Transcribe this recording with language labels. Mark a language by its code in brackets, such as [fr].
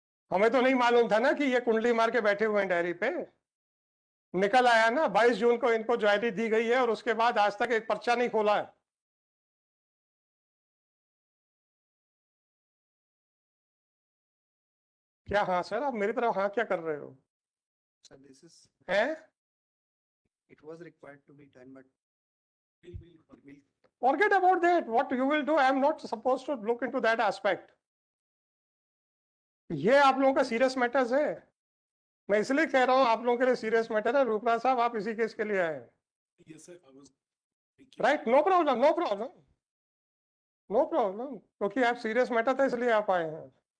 [hi] हमें तो नहीं मालूम था ना कि ये कुंडली मार के बैठे हुए हैं डायरी पे। निकल आया ना 22 जून को इनको डायरी दी गई है और उसके बाद आज तक एक पर्चा नहीं खोला है। क्या हाँ सर, आप मेरी तरफ हाँ क्या कर रहे हो? [en] Sir, this is [hi] हैं? [en] it was required to be done, but we'll Forget about that. What you will do, I am not supposed to look into that aspect. [hi] ये आप लोगों का सीरियस मैटर्स है। मैं इसलिए कह रहा हूँ आप लोगों के लिए सीरियस मैटर है। रूपराज साहब, आप इसी केस के लिए आए हैं। [en] Yes, sir. I was right, no problem, no problem, [hi] no problem, क्योंकि आप सीरियस मैटर था इसलिए आप आए हैं।